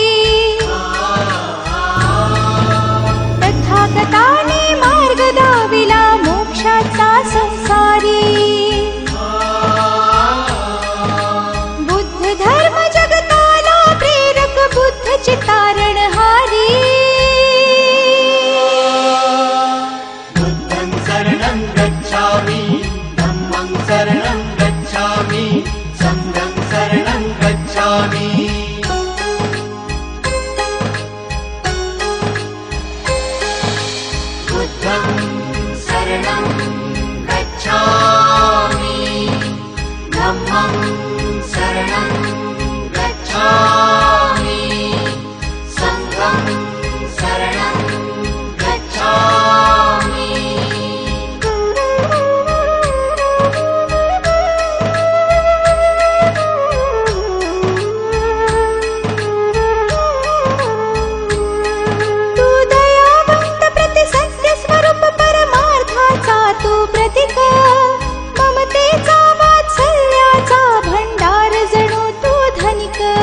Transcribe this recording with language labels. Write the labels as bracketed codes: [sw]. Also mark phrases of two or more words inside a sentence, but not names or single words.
[mr] तथागताने मार्ग दाविला मोक्षाचा संसारी बुद्ध धर्म जगताला प्रेरक बुद्ध चितारणहारी [pi] बुद्धं शरणं गच्छामि धम्मं शरणं गच्छामि संघं शरणं गच्छामि। बुद्धं शरणं गच्छामि धम्मं शरणं गच्छामि संघं शरणं गच्छामि। [mr] तू दयावंत प्रति सत्य स्वरूप परमार्थाचा तू प्रतीक ममतेचा वात्सल्याचा भंडार जणू तू धनिक